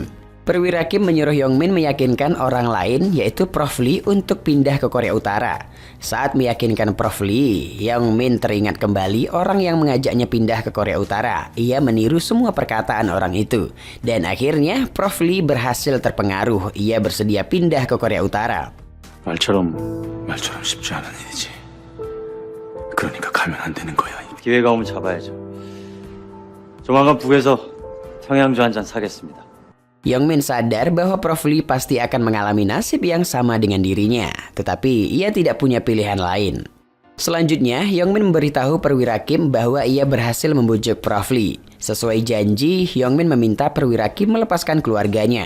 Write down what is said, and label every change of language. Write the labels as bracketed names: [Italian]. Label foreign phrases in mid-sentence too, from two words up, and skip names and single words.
[Indonesian] Perwira Kim menyuruh Yongmin meyakinkan orang lain, yaitu Prof Lee, untuk pindah ke Korea Utara. Saat meyakinkan Prof Lee, Yongmin teringat kembali orang yang mengajaknya pindah ke Korea Utara. Ia meniru semua perkataan orang itu. Dan akhirnya Prof Lee berhasil terpengaruh. Ia bersedia pindah ke Korea Utara. [Korean] 말처럼 쉽지 않은 일이지. 그러니까 가면 안 되는 거야. 기회가 오면 잡아야죠. 조만간 북에서 평양주 한 잔 사겠습니다. [Indonesian] Yongmin sadar bahwa Prof Lee pasti akan mengalami nasib yang sama dengan dirinya, tetapi ia tidak punya pilihan lain. Selanjutnya, Yongmin memberitahu Perwira Kim bahwa ia berhasil membujuk Prof Lee. Sesuai janji, Yongmin meminta Perwira Kim melepaskan keluarganya.